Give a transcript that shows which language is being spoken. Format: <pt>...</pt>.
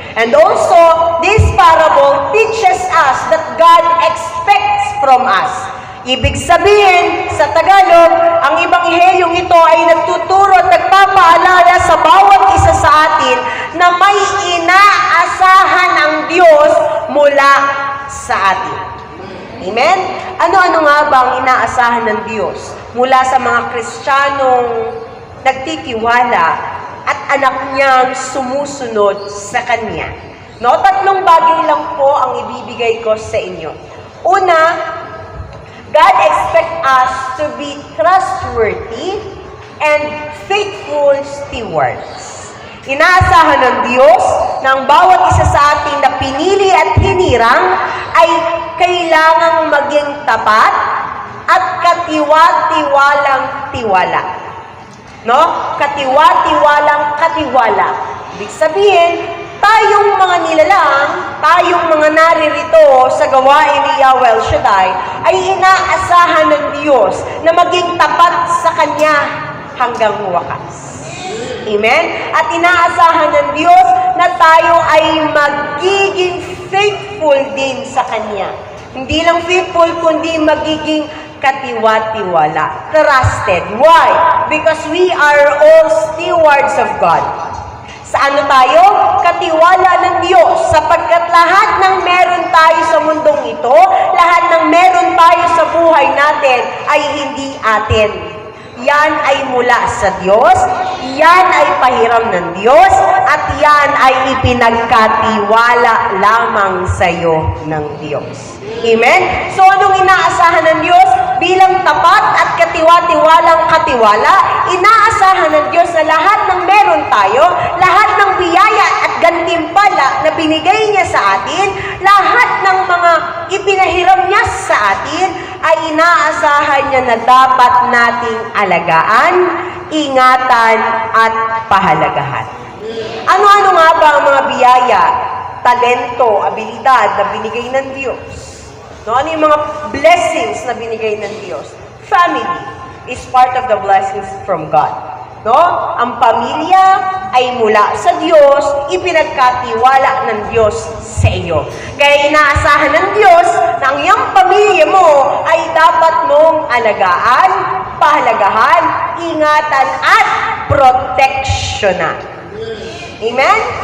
<en>And also, this parable teaches us that God expects from us.</en> <tl>Ibig sabihin, sa Tagalog, ang ebanghelyong ito ay nagtuturo at nagpapaalala sa bawat isa sa atin na may inaasahan ang Diyos mula sa atin. Amen? Ano-ano nga ba ang inaasahan ng Diyos mula sa mga Kristiyanong nagtitiwala at anak niyang sumusunod sa Kanya? No, 3 bagay lang po ang ibibigay ko sa inyo.</tl> <en>Una, God expects us to be trustworthy and faithful stewards.</en> <tl>Inaasahan ng Diyos na ang bawat isa sa ating na pinili at hinirang ay kailangang maging tapat at katiwa-tiwalang tiwala. No? Katiwa-tiwalang katiwala. Ibig sabihin, tayong mga nilalang, tayong mga naririto sa gawain ni Yahweh El Shaddai, ay inaasahan ng Diyos na maging tapat sa Kanya hanggang wakas. Amen? At inaasahan ng Diyos na tayo ay magiging faithful din sa Kanya. Hindi lang faithful, kundi magiging katiwa-tiwala.</tl> <en>Trusted. Why? Because we are all stewards of God.</en> <tl>Sa ano tayo? Katiwala ng Diyos. Sapagkat lahat ng meron tayo sa mundong ito, lahat ng meron tayo sa buhay natin ay hindi atin. Yan ay mula sa Diyos, yan ay pahiram ng Diyos, at yan ay ipinagkatiwala lamang sa iyo ng Diyos. Amen? So anong inaasahan ng Diyos? Bilang tapat at katiwa-tiwalang katiwala, inaasahan ng Diyos na lahat ng meron tayo, lahat ng biyaya at gantimpala na binigay niya sa atin, lahat ng mga ipinahiram niya sa atin, ay inaasahan niya na dapat nating alagaan, ingatan, at pahalagahan. Ano-ano nga ba ang mga biyaya, talento, abilidad na binigay ng Diyos? No, ano yung mga blessings na binigay ng Diyos?</tl> <en>Family is part of the blessings from God. No?</en> <tl>Ang pamilya ay mula sa Diyos, ipinagkatiwala ng Diyos sa iyo. Kaya inaasahan ng Diyos na ang iyong pamilya mo ay dapat mong alagaan, pahalagahan, ingatan, at proteksyonan. Amen?</tl>